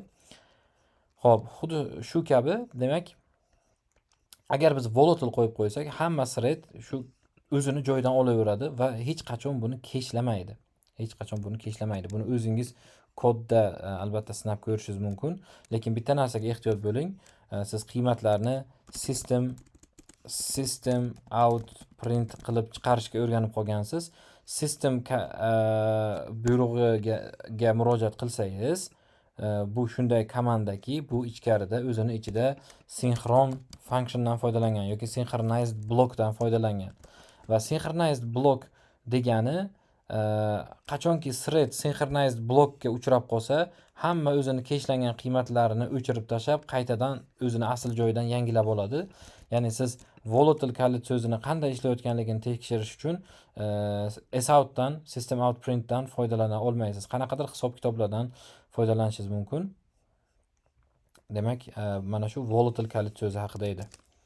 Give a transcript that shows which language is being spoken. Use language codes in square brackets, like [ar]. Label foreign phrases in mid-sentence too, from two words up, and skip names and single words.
[uz] Xo'p, xuddi shu kabi, demak, agar biz volatile qo'yib qo'ysak, hamma thread shu o'zini joyidan olaveradi va hech qachon buni keshlamaydi. Buni o'zingiz kodda albatta sinab ko'rishingiz mumkin, lekin bitta narsaga ehtiyot bo'ling. Siz qiymatlarni [en] system out print [uz] qilib chiqarishga o'rganib qolgansiz. System buyrug'iga murojaat qilsangiz, bu shunday komandaki, bu ichkarida o'zini ichida sinxron functiondan foydalangan yoki [en] synchronized blockdan [uz] foydalangan. Va [en] synchronized block [uz] degani qachonki thread [en] synchronized blockga [uz] uchrab qolsa, hamma o'zini keshlangan qiymatlarini o'chirib tashlab, qaytadan o'zini asl joyidan yangilab oladi. Ya'ni siz volatile kalit so'zini qanday ishlayotganligini tekshirish uchun soutdan, [en] system out printdan [uz] foydalana olmaysiz. Qanaqadir hisob-kitoblardan foydalanishingiz mumkin. Demak, mana shu volatile kalit so'zi haqida edi.